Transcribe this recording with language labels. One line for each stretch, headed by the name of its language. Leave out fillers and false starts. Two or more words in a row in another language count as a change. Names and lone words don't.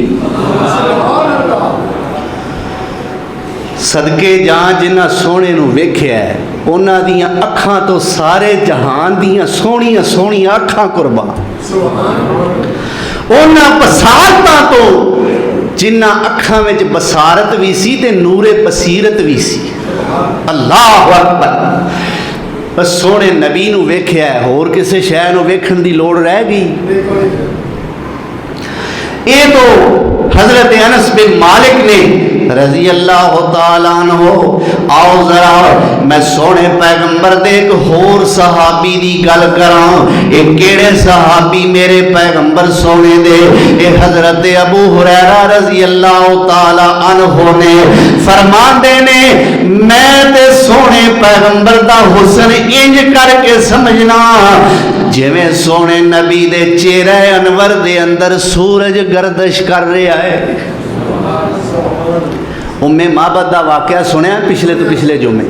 Punjabi: صدقے جاں جنہاں سوہنے نوں ویکھیا ہے، اونہاں دیاں اکھاں توں سارے جہان دیاں سوہنیاں سوہنیاں اکھاں قربان، اونہاں بصارتاں توں جنہاں اکھاں وچ بصارت بھی سی تے نور بصیرت بھی سی.
Arabic: الله أكبر.
Punjabi: بس سوہنے نبی نوں ویکھیا ہے، ہور کسی شے نوں ویکھن دی لوڑ رہ گئی. ایہہ تو حضرت انس بن مالک نے
Arabic: رضي الله تعالى عنه,
Punjabi: آؤ ذرا میں سوہنے پیغمبر دے اک ہور صحابی دی گل کراں. ایہہ کیہڑے صحابی میرے پیغمبر سوہنے دے? ایہہ حضرت ابو ہریرہ
Arabic: رضي الله تعالى عنه
Punjabi: نے فرماندے نے، میں تے سوہنے پیغمبر دا حسن اینج کر کے سمجھنا جویں سوہنے نبی دے چہرہ انور دے اندر سورج گردش کر رہا ہے. ام معبد کا واقعہ سنیا پچھلے توں پچھلے جمعے.